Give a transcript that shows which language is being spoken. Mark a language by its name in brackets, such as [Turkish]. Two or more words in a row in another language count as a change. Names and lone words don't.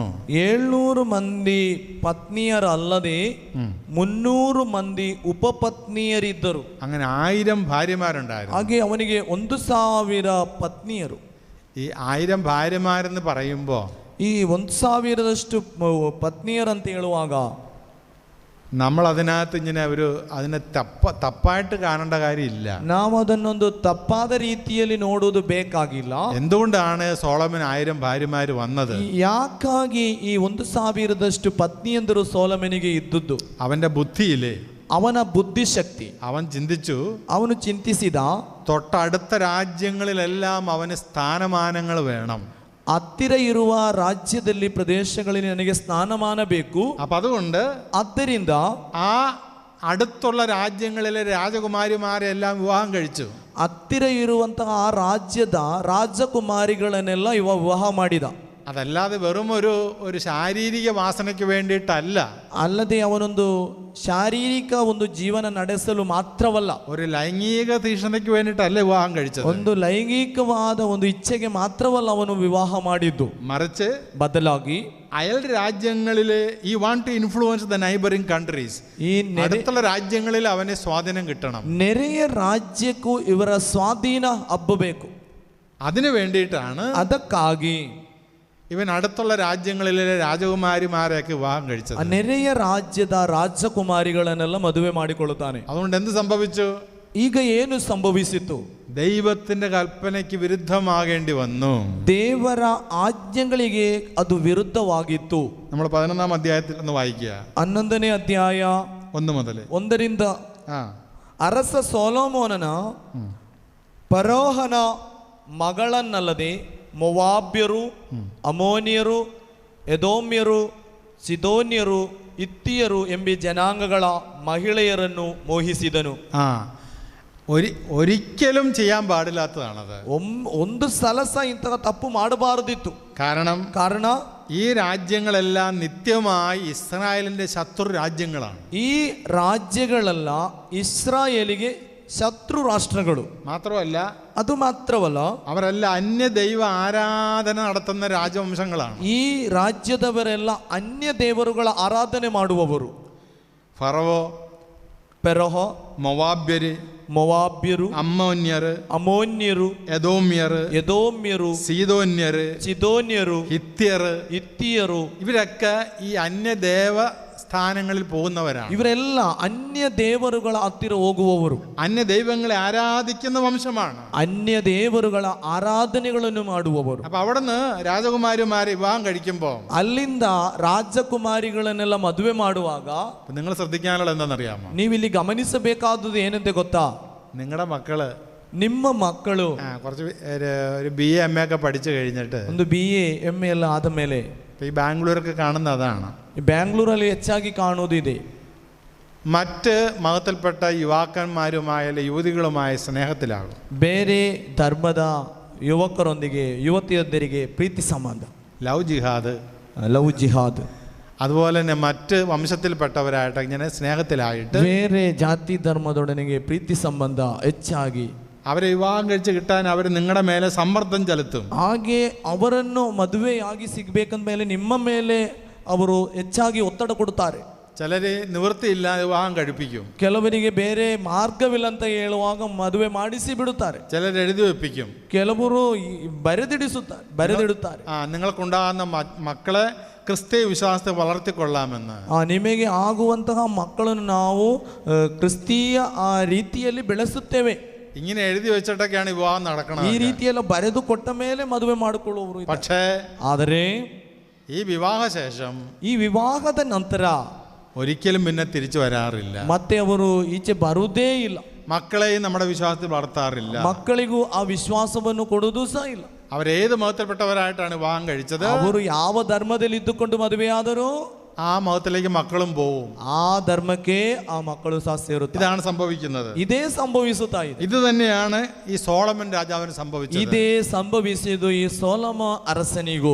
[Kannada] 700 ಮಂದಿ ಪತ್ನಿಯರಲ್ಲದೆ 300 ಮಂದಿ ಉಪಪತ್ನಿಯರಿದ್ದರು. [Malayalam] അങ്ങനെ 1000 ഭാര്യമാരുണ്ടായിരുന്നു. [Kannada] ಹಾಗೆ ಅವನಿಗೆ 1000 ಪತ್ನಿಯರು. [Malayalam] ഈ 1000 ഭാര്യമാരെന്ന് പറയുമ്പോൾ [Kannada] ಈ 1000ರಷ್ಟು ಪತ್ನಿಯರಂತ ಹೇಳುವಾಗ [Malayalam] നമ്മൾ അതിനകത്ത് ഇങ്ങനെ അതിനെ തപ്പായിട്ട് കാണേണ്ട കാര്യമില്ല. [Kannada] ನಾವು ಅದನ್ನೊಂದು ತಪ್ಪಾದ ರೀತಿಯಲ್ಲಿ ನೋಡುವುದು ಬೇಕಾಗಿಲ್ಲ. [Malayalam] എന്തുകൊണ്ടാണ് സോളമൻ 1000 ഭാര്യമാര് വന്നത്? [Kannada] ಯಾಕಾಗಿ ಈ 1000ರಷ್ಟು ಪತ್ನಿಯಂದರು ಸೋಲಮನಿಗೆ ಇದ್ದುದು? [Malayalam] അവന്റെ ബുദ്ധിയിലെ, [Kannada] ಅವನ ಬುದ್ಧಿಶಕ್ತಿ. [Malayalam] അവന് [Kannada] ಚಿಂತಿಸಿದ, [Malayalam] തൊട്ടടുത്ത രാജ്യങ്ങളിലെല്ലാം അവന് സ്ഥാനമാനങ്ങൾ വേണം. [Kannada] ಹತ್ತಿರ ಇರುವ ರಾಜ್ಯದಲ್ಲಿ ಪ್ರದೇಶಗಳಲ್ಲಿ ನನಗೆ ಸ್ಥಾನಮಾನ ಬೇಕು. [Malayalam] അപ്പൊ അതുകൊണ്ട് [Kannada] ಆದ್ದರಿಂದ [Malayalam] ആ അടുത്തുള്ള രാജ്യങ്ങളിലെ രാജകുമാരിമാരെ എല്ലാം വിവാഹം കഴിച്ചു. [Kannada] ಹತ್ತಿರ ಇರುವಂತಹ ಆ ರಾಜ್ಯದ ರಾಜಕುಮಾರಿಗಳನ್ನೆಲ್ಲ ವಿವಾಹ ಮಾಡಿದ. [Malayalam] അതല്ലാതെ വെറും ഒരു ശാരീരിക വാസനയ്ക്ക് വേണ്ടിയിട്ടല്ല. [Kannada] ಅಲ್ಲದೆ ಅವನೊಂದು ಶಾರೀರಿಕ ಒಂದು ಜೀವನ ನಡೆಸಲು ಮಾತ್ರವಲ್ಲ, [Malayalam] ഒരു ലൈംഗിക തീഷ്ണതയ്ക്ക് വേണ്ടിയിട്ടല്ല വിവാഹം കഴിച്ചത്. [Kannada] ಒಂದು ಲೈಂಗಿಕವಾದ ಒಂದು ಇಚ್ಛೆಗೆ ಮಾತ್ರವಲ್ಲ ಅವನು ವಿವಾಹ ಮಾಡಿದ್ದು. [Malayalam] മറിച്ച് [Kannada] ಬದಲಾಗಿ [Malayalam] അയൽ രാജ്യങ്ങളിൽ ഈ [English] want to influence the neighbouring countries, [Malayalam] ഈ അടുത്തുള്ള രാജ്യങ്ങളിൽ അവനെ സ്വാധീനം കിട്ടണം. [Kannada] ನೆರೆಯ ರಾಜ್ಯಕ್ಕೂ ಇವರ ಸ್ವಾಧೀನ ಹಬ್ಬಬೇಕು. [Malayalam] അതിനു വേണ്ടിയിട്ടാണ്, [Kannada] ಅದಕ್ಕಾಗಿ [Malayalam] ഇവൻ അടുത്തുള്ള രാജ്യങ്ങളിലെ രാജകുമാരിമാരെയൊക്കെ വിവാഹം കഴിച്ചത്. [Kannada] ನೆರೆಯ ರಾಜ್ಯದ ರಾಜಕುಮಾರಿಗಳನ್ನೆಲ್ಲ ಮದುವೆ ಮಾಡಿಕೊಳ್ಳುತ್ತಾನೆ. [Malayalam] അതുകൊണ്ട് എന്ത് സംഭവിച്ചു? [Kannada] ಈಗ ಏನು ಸಂಭವಿಸಿತು? [Malayalam] ദൈവത്തിന്റെ കൽപ്പനയ്ക്ക് വിരുദ്ധമാകേണ്ടി വന്നു. [Kannada] ದೇವರ ಆಜ್ಞೆಗಳಿಗೆ ಅದು ವಿರುದ್ಧವಾಗಿತ್ತು. [Malayalam] നമ്മൾ 11-ാം അധ്യായത്തിൽ ഒന്ന് വായിക്കുക. [Kannada] 11ನೇ ಅಧ್ಯಾಯ [Malayalam] 1 മുതൽ [Kannada] 1ರಿಂದ. ಅರಸ ಸೊಲೊಮೋನನ ಫರೋಹನ ಮಗಳನ್ನಲ್ಲದೆ ಮೊವಾಬ್ಯರು, ಅಮೋನಿಯರು, ಎದೋಮ್ಯರು, ಸಿದೋನ್ಯರು, ಹಿತ್ತಿಯರು ಎಂಬ ಜನಾಂಗಗಳ ಮಹಿಳೆಯರನ್ನು ಮೋಹಿಸಿದನು. [Malayalam] ഒരിക്കലും ചെയ്യാൻ പാടില്ലാത്തതാണത്. [Kannada] ಒಂದು ಸಲ ಸಹ ಇಂತಹ ತಪ್ಪು ಮಾಡಬಾರದಿತ್ತು. ಕಾರಣ [Malayalam] ഈ രാജ്യങ്ങളെല്ലാം നിത്യമായി ഇസ്രായേലിന്റെ ശത്രു രാജ്യങ്ങളാണ്. [Kannada] ಈ ರಾಜ್ಯಗಳೆಲ್ಲ ಇಸ್ರಾಯೇಲಿಗೆ ಶತ್ರು ರಾಷ್ಟ್ರಗಳು. ಅದು ಮಾತ್ರವಲ್ಲ, [Malayalam] അവരെല്ലാം അന്യ ദൈവ ആരാധന നടത്തുന്ന രാജവംശങ്ങളാണ്. [Kannada] ಈ ರಾಜ್ಯದವರೆಲ್ಲ ಅನ್ಯ ದೇವರುಗಳ ಆರಾಧನೆ ಮಾಡುವವರು. ಫೆರೋಹ, ಮೊವಾಬ್ಯರು, ಅಮ್ಮೋನ್ಯರು, ಎದೋಮ್ಯರು, ಸಿದೋನ್ಯರು, ಹಿತ್ತಿಯರು [Malayalam] ഇവരൊക്കെ ഈ അന്യദേവ സ്ഥാനങ്ങളിൽ പോകുന്നവരാണ്. [Kannada] ಇವರೆಲ್ಲ ಅನ್ಯ ದೇವರುಗಳ ಹತ್ತಿರ ಹೋಗುವವರು. [Malayalam] അന്യ ദൈവങ്ങളെ ആരാധിക്കുന്ന വംശമാണ്. [Kannada] ಅನ್ಯ ದೇವರುಗಳ ಆರಾಧನೆಗಳನ್ನು ಮಾಡುವವರು. [Malayalam] അപ്പൊ അവിടുന്ന് രാജകുമാരിമാരെ വിവാഹം കഴിക്കുമ്പോൾ, [Kannada] ಅಲ್ಲಿಂದ ರಾಜಕುಮಾರಿಗಳನ್ನೆಲ್ಲ ಮದುವೆ ಮಾಡುವಾಗ [Malayalam] നിങ്ങൾ ശ്രദ്ധിക്കാനുള്ള എന്താണെന്നറിയാമോ? [Kannada] ನೀವಿಲ್ಲಿ ಗಮನಿಸಬೇಕಾದದ್ದು ಏನಂತೆ ಗೊತ್ತಾ? [Malayalam] നിങ്ങളുടെ മക്കള്, [Kannada] ನಿಮ್ಮ ಮಕ್ಕಳು [Malayalam] കുറച്ച് ഒരു BA MA ഒക്കെ പഠിച്ചു കഴിഞ്ഞിട്ട്, [Kannada] ಒಂದು BA MA ಎಲ್ಲ ಆದ ಮೇಲೆ, [Malayalam] ഈ ബാംഗ്ലൂരൊക്കെ കാണുന്ന അതാണ്. [Kannada] ബാംഗ്ലൂರಲ್ಲಿ ಹೆಚ್ಚಾಗಿ ಕಾಣುವುದು ಇದೆ. [Malayalam] മറ്റ് മതത്തിൽപ്പെട്ട യുവാക്കന്മാരുമായ യുവതികളുമായ സ്നേഹത്തിലാകും. [Kannada] ಬೇರೆ ಧರ್ಮದ ಯುವಕರೊಂದಿಗೆ ಯುವತಿಯೊಂದಿಗೆ ಪ್ರೀತಿ ಸಂಬಂಧ, [Malayalam] ലവ് ജിഹാദ്. അതുപോലെ തന്നെ മറ്റ് വംശത്തിൽപ്പെട്ടവരായിട്ട് ഇങ്ങനെ സ്നേഹത്തിലായിട്ട് [Kannada] ಬೇರೆ ಜಾತಿ ಧರ್ಮದೊಡನೆಗೆ ಪ್ರೀತಿ ಸಂಬಂಧ ಹೆಚ್ಚಾಗಿ [Malayalam] അവരെ വിവാഹം കഴിച്ച് കിട്ടാൻ അവർ നിങ്ങളുടെ മേലെ സമ്മർദ്ദം ചെലുത്തും. [Kannada] ಹಾಗೆ ಅವರನ್ನು ಮದುವೆಯಾಗಿ ಸಿಗಬೇಕಂದ ಮೇಲೆ ನಿಮ್ಮ ಮೇಲೆ ಅವರು ಹೆಚ್ಚಾಗಿ ಒತ್ತಡ ಕೊಡುತ್ತಾರೆ. [Malayalam] ചിലര് നിവൃത്തിയില്ലാതെ വിവാഹം കഴിപ്പിക്കും. [Kannada] ಕೆಲವರಿಗೆ ಬೇರೆ ಮಾರ್ಗವಿಲ್ಲ ಅಂತ ಹೇಳುವಾಗ ಮದುವೆ ಮಾಡಿಸಿ ಬಿಡುತ್ತಾರೆ. [Malayalam] ചിലർ എഴുതി വെപ്പിക്കും. [Kannada] ಕೆಲವರು ಬರೆದಿಡುತ್ತಾರೆ. [Malayalam] നിങ്ങൾക്കുണ്ടാകുന്ന മക്കളെ ക്രിസ്തീയ വിശ്വാസത്തെ വളർത്തിക്കൊള്ളാമെന്ന്. [Kannada] ನಿಮಗೆ ಆಗುವಂತಹ ಮಕ್ಕಳನ್ನು ನಾವು ಕ್ರಿಸ್ತೀಯ ರೀತಿಯಲ್ಲಿ ಬೆಳೆಸುತ್ತೇವೆ. [Malayalam] ഇങ്ങനെ എഴുതി വെച്ചിട്ടൊക്കെയാണ് വിവാഹം നടക്കുന്നത്. [Kannada] ಈ ರೀತಿಯೆಲ್ಲ ಬರೆದು ಕೊಟ್ಟ ಮೇಲೆ ಮದುವೆ ಮಾಡಿಕೊಳ್ಳುವವರು. [Malayalam] പക്ഷേ [Kannada] ಆದರೆ [Malayalam] ഈ വിവാഹശേഷം, [Kannada] ಈ ವಿವಾಹದ ನಂತರ [Malayalam] ഒരിക്കലും പിന്നെ തിരിച്ചു വരാറില്ല. [Kannada] ಮತ್ತೆ ಅವರು ಈಚೆ ಬರುವುದೇ ಇಲ್ಲ. [Malayalam] മക്കളെയും നമ്മുടെ വിശ്വാസത്തിൽ വളർത്താറില്ല. [Kannada] ಮಕ್ಕಳಿಗೂ ಆ ವಿಶ್ವಾಸವನ್ನು ಕೊಡುವುದು ಸಹ ಇಲ್ಲ. [Malayalam] അവരേത് മതത്തിൽപ്പെട്ടവരായിട്ടാണ് വിവാഹം കഴിച്ചത്, [Kannada] ಅವರು ಯಾವ ಧರ್ಮದಲ್ಲಿ ಇದ್ದುಕೊಂಡು ಮದುವೆಯಾದರೂ [Malayalam] ആ മതത്തിലേക്ക് മക്കളും പോവും. [Kannada] ಆ ಧರ್ಮಕ್ಕೆ ಆ ಮಕ್ಕಳು ಸಹ ಸೇರುತ್ತಾರೆ. [Malayalam] ഇതാണ് സംഭവിക്കുന്നത്. [Kannada] ಇದೇ ಸಂಭವಿಸುತ್ತಾ ಇದೆ. [Malayalam] ഇത് തന്നെയാണ് ഈ സോളമൻ രാജാവിന് സംഭവിച്ചത്. [Kannada] ಇದೇ ಸಂಭವಿಸಿದ್ದು ಈ ಸೊಲೊಮ ಅರಸನಿಗೂ.